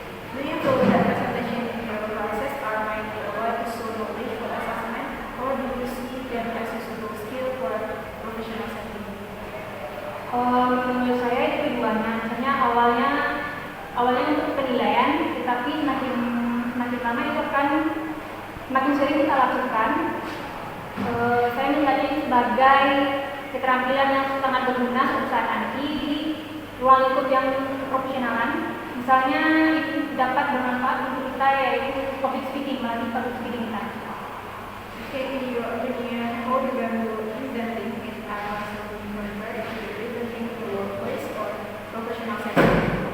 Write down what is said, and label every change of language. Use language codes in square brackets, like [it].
[en] Do you feel that presentation in your classes are mainly about to show knowledge for assessment, or do you see them as useful skill for professional setting? [id] Menurut saya itu keduanya. Misalnya awalnya untuk penilaian, tetapi makin lama itu akan makin sering kita lakukan. Saya melihatnya ini sebagai keterampilan yang sangat berguna suatu saat nanti di ruang lingkup yang profesionalan. Misalnya itu dapat bermanfaat untuk kita, yaitu public speaking, melalui public speaking kita. [en] Okay, in your opinion, how do you presenting in advanced compared to presenting to workplace or professional setting?